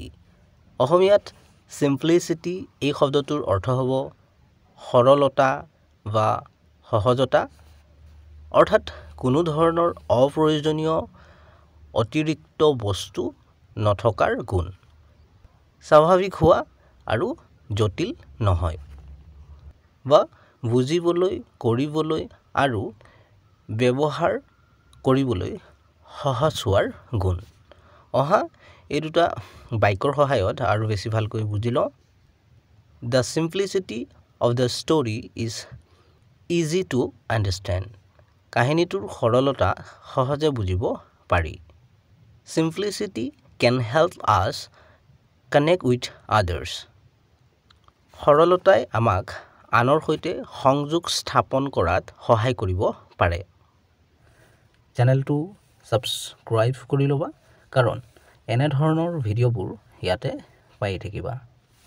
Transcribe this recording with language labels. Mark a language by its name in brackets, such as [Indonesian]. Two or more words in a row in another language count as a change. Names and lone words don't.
[Assamese] অসমীয়াত simplicity এই শব্দটোৰ অৰ্থ হ'ব সৰলতা বা সহজতা, অৰ্থাৎ কোনো ধৰণৰ অপ্ৰয়োজনীয় অতিৰিক্ত বস্তু নথকাৰ গুণ, স্বাভাৱিক হোৱা আৰু জটিল নহয়, বা বুজিবলৈ, কৰিবলৈ আৰু ব্যৱহাৰ কৰিবলৈ সহজ হোৱাৰ গুণ। এই দুটা বাক্যৰ সহায়ত আৰু বেছি ভালকৈ বুজি লওঁ। [English] The simplicity of the story is easy to understand. [Assamese] কাহিনীটোৰ সৰলতা সহজে বুজিব পাৰি। [English] Simplicity can help us connect with others. [Assamese] সৰলতাই আমাক আনৰ সৈতে সংযোগ স্থাপন কৰাত সহায় কৰিব পাৰে। চেনেলটো ছাবস্ক্ৰাইব কৰি ল'বা, কাৰণ এনেধৰণৰ ভিডিঅ'বোৰ ইয়াতে পাই থাকিবা।